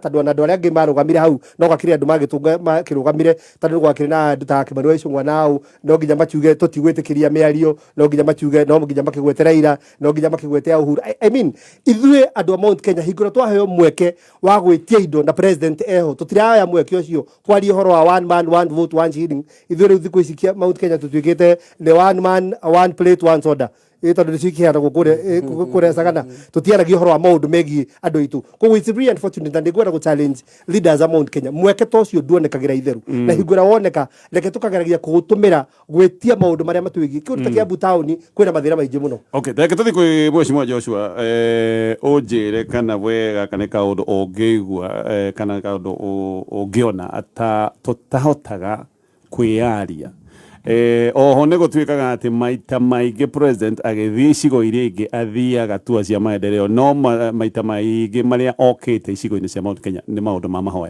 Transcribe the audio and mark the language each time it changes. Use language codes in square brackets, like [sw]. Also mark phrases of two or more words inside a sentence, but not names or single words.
[ki] tondũ ona andũ arĩa angĩ marũgamire hau no gakĩrĩ andũ makĩrũgamire tondũ nĩ gwakĩrĩ na andũ ta Kimani wa Ichung'wa nao no nginya makiuge tũtigwĩtĩkĩria mĩario no nginya makiuge no nginya makĩgwete Raila no nginya makĩgwete Uhuru [en] I mean [ki] ithuĩ andũ a Mount Kenya hingũra twaheo mweke wa gwĩtia indo na president eho tũtiraya mweke ũcio kwaria ũhoro wa [en] one man one vote one shilling [ki] ithuĩ rĩu thikũ ici Mount Kenya tũtuĩkĩte [en] the one man one plate one soda [ki] tondũ nĩ cikiheanagwo kũrĩa Sagana tũtiaragia ũhoro wa maũndũ megiĩ andũ aitũ koguo [en] it's really unfortunate [ki] na nĩngwenda gũ [en] challenge leaders [ki] a Mount Kenya mweke ta ũcio nduonekagĩra itherũ na hingũra woneka reke tũkageragia kũũtũmĩra gwĩtia maũndũ marĩa matwĩgiĩ kĩũndũ ta Kiambu taũni kwĩna mathĩna maingĩ mũno. Okay, reke tũthiĩ kwĩ Mheshimiwa Joshua ũnjĩre kana wega kana kaũndũ ũngĩigua kana kaũndũ ũngĩona tũtahotaga kwĩyaria oho nĩ gũtuĩkaga atĩ maita maingĩ president agĩthiĩ icigo iria ingĩ athiaga tua cia maendeleo no maita maingĩ marĩa okĩte icigo-inĩ cia Mount Kenya nĩ maũndũ ma mahoya.